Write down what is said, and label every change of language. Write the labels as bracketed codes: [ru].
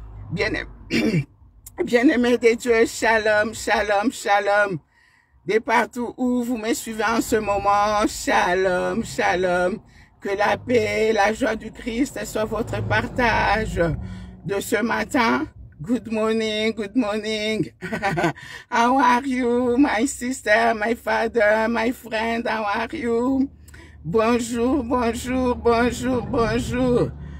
[fr] Bien-aimé de Dieu, shalom, shalom, shalom. De partout où vous me suivez en ce moment, shalom, shalom. Que la paix, la joie du Christ soit votre partage de ce matin. [en] Good morning, good morning. How are you, my sister, my father, my friend, how are you? [fr] Bonjour, bonjour, bonjour, bonjour.